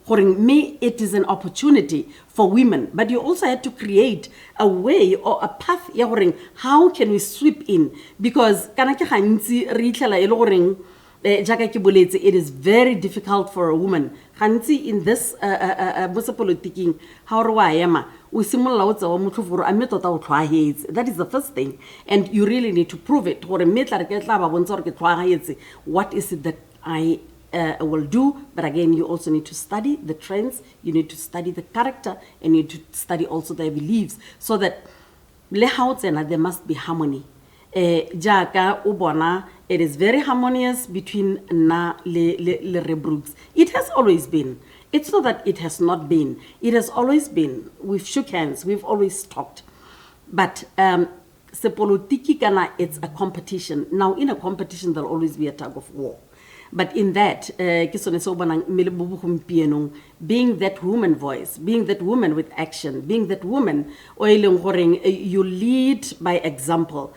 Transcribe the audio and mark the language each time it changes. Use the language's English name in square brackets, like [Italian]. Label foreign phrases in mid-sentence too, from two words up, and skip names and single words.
[English] me it is an opportunity for women but you also had to create a way or a path how can we sweep in because [Tswana] kana ke gantsi re itlhela e le goreng jaka ke boletse [English] it is very difficult for a woman [Tswana] gantsi [English] in this politiking how [Tswana] re wa ema o simolla o tsewa motho foro a metota o tlhwaetse [English] that is the first thing and you really need to prove it [Tswana] gore metla re ke tla ba bontsha gore ke tlhwaetse [English] what is it that I will do but again you also need to study the trends you need to study the character and you need to study also their beliefs so that le how tsena there must be harmony [Tswana] jaka o bona [English] it is very harmonious between [Tswana] na le [English] Brooks. It has always been. It's not that it has not been. It has always been. We've shook hands. We've always talked. But [Tswana] sepolitiki kana [English] it's a competition. Now in a competition there'll always be a tug of war. But in that, being that woman voice, being that woman with action, being that woman, you lead by example.